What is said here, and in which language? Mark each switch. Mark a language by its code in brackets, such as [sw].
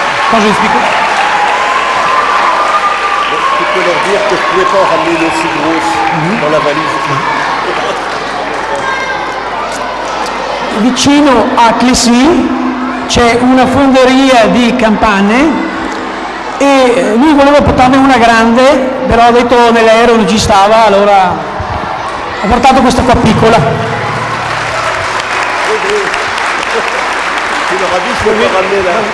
[fr] Quand je explique. Tu peux leur dire que je ne pouvais pas ramener une aussi grosse dans la valise. [it] Vicino a Clessy c'è una fonderia di campane e lui voleva portarne una grande, però ha detto nell'aereo non ci stava, allora ha portato questa qua piccola. [fr] Tu leur as dit je peux pas ramener là.